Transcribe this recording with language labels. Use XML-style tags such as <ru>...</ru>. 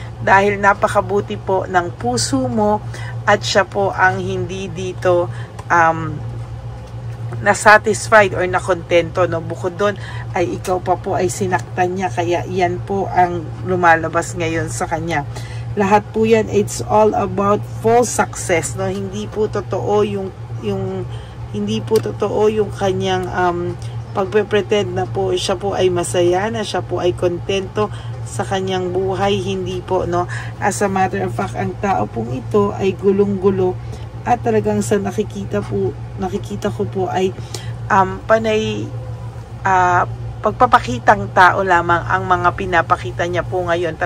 <tl>Dahil napakabuti po ng puso mo at siya po ang hindi dito na-satisfied or na-contento, no. Bukod doon ay ikaw pa po ay sinaktan niya, kaya yan po ang lumalabas ngayon sa kanya. Lahat po yan,</tl> <en>it's all about false success,</en> <tl>no. Hindi po totoo hindi po totoo yung kanyang pagpe-pretend na po siya po ay masaya, na siya po ay kontento sa kanyang buhay. Hindi po, no.</tl> <en>As a matter of fact,</en> <tl>ang tao pong ito ay gulong-gulo at talagang sa nakikita ko po ay panay pagpapakitang tao lamang ang mga pinapakita niya po ngayon.</tl>